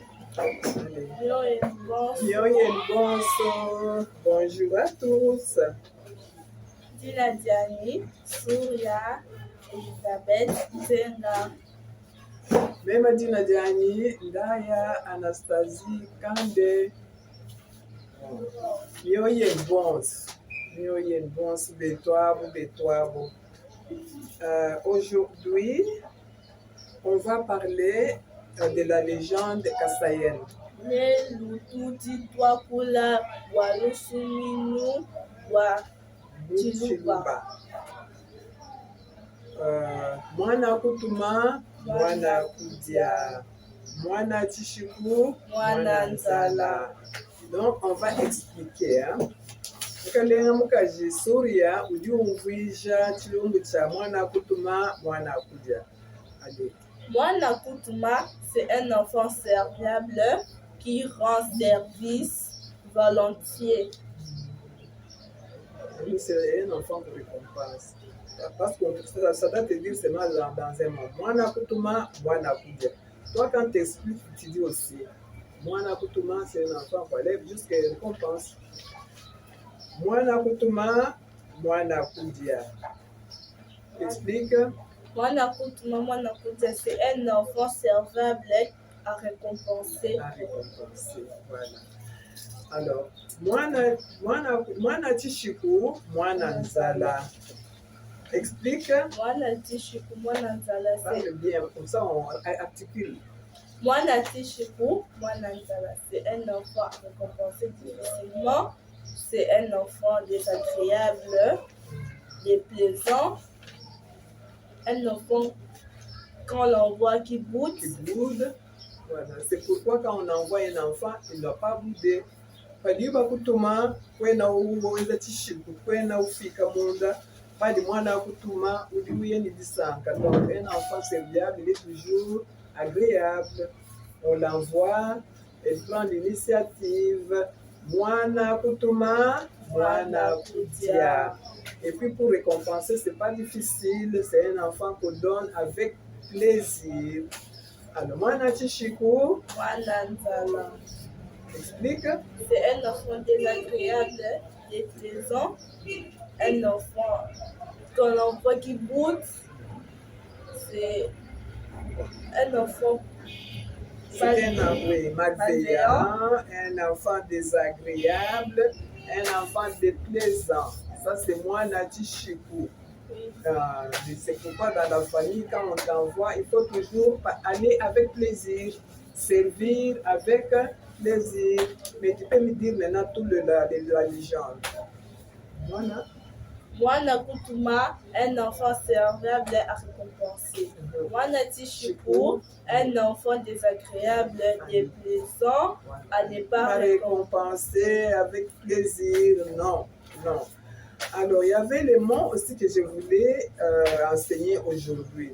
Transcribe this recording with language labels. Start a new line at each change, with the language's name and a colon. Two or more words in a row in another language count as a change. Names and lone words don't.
French: Allez. Bonjour à tous. Dina Diani, Surya, Elisabeth, Zenga. Mema Dina Diani, Ndaya, Anastasie, Kande. Bons, Betoabo. Aujourd'hui, on va parler de la légende Kasayen.
Luba-Lulua: Ne lututi twakula walusuminu wa Chiluba. Mwana kutuma, mwana kudia. Mwana Tishiku, mwana nzala.
French: Donc, on va expliquer.
Luba-Lulua: Kalenga mukaji Surya uliumvija chilumbu cha mwana kutuma, mwana kudia.
French: Allez.
Luba-Lulua: Mwana kutuma,
French: c'est un enfant serviable qui rend service volontiers. C'est un enfant de récompense. Parce que ça doit te dire seulement dans un mot.
Luba-Lulua: Mwana kutuma, mwana kudia.
French: Toi, quand tu expliques, tu dis aussi.
Luba-Lulua: Mwana kutuma,
French: c'est un enfant qui lève jusqu'à une récompense.
Luba-Lulua: Mwana kutuma, mwana kudia.
French: Explique.
Luba-Lulua: Mwana kudia,
French: c'est un enfant serviable à récompenser. À récompenser, voilà. Alors,
Luba-Lulua: mwana Tishiku, mwana nzala.
French: Explique.
Luba-Lulua: Mwana Tishiku, mwana nzala.
French: Parle bien, comme ça on articule.
Luba-Lulua: Mwana Tishiku, mwana nzala,
French: c'est un enfant à récompenser difficilement. C'est un enfant désagréable, déplaisant. Un enfant, quand on l'envoie, qui boude. Voilà. C'est pourquoi quand on envoie un enfant, il ne doit pas bouder.
Luba-Lulua: Padiba kutuma, kwena uweza Tishiku, kwena ufika munda, padi mwana kutuma, udiouye ni disanka.
French: Donc un enfant serviable, il est toujours agréable. On l'envoie, elle prend l'initiative.
Luba-Lulua: Mwana kutuma, mwana kudia.
French: Et puis pour récompenser, c'est pas difficile, c'est un enfant qu'on donne avec plaisir. Alors,
Luba-Lulua: mwana Tishiku, mwana nzala.
French: Explique. C'est un enfant désagréable, déplaisant, un enfant qu'on envoie qui boude. C'est un enfant malveillant, un enfant désagréable, un enfant déplaisant. Ça, c'est moi, Nati Chikou. C'est pourquoi dans la famille, quand on t'envoie, il faut toujours aller avec plaisir, servir avec plaisir. Mais tu peux me dire maintenant tout la légende. Voilà.
Luba-Lulua: Mwana kutuma,
French: un enfant serviable à récompenser.
Luba-Lulua: Mwana Tishiku,
French: un enfant désagréable, déplaisant, à ne pas récompenser avec plaisir. Non, non. Alors, il y avait les mots aussi que je voulais enseigner aujourd'hui.